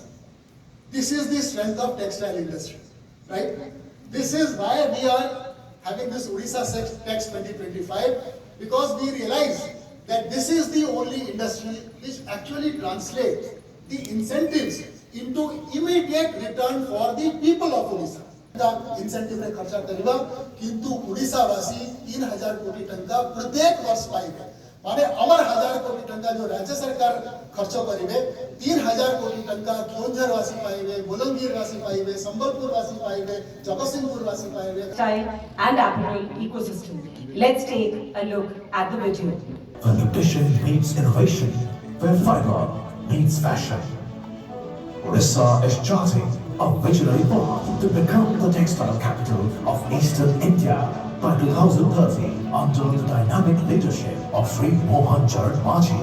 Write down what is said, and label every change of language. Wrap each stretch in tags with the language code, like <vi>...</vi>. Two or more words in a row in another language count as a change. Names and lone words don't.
<en>This is the strength of textile industry, right? This is why we are having this Odisha Tex 2025, because we realize that this is the only industry which actually translates the incentives into immediate return for the people of Odisha.</en> <or>ଇନସେଣ୍ଟିଭ ରେ ଖର୍ଚ୍ଚା କରିବା କିନ୍ତୁ ଓଡ଼ିଶା ବାସୀ 3000 କୋଟି ଟଙ୍କା ପ୍ରତ୍ୟେକ ବର୍ଷ ପାଇବେ ମାନେ ଆମର 1000 କୋଟି ଟଙ୍କା ଯୋ ରାଜ୍ୟ ସରକାର ଖର୍ଚ୍ଚ କରିବେ 3000 କୋଟି ଟଙ୍କା କେନ୍ଦୁଝର ବାସୀ ପାଇବେ ବଲାଙ୍ଗୀର ବାସୀ ପାଇବେ ସମ୍ବଲପୁର ବାସୀ ପାଇବେ ଜଗତସିଂହପୁର ବାସୀ ପାଇବେ</or> <en>Textile and apparel ecosystem. Let's take a look at the video. Where nutrition meets innovation, where fiber meets fashion. Odisha is charting a visionary path to become the textile capital of Eastern India by 2030 under the dynamic leadership of Sri Mohan Charan Majhi.</en>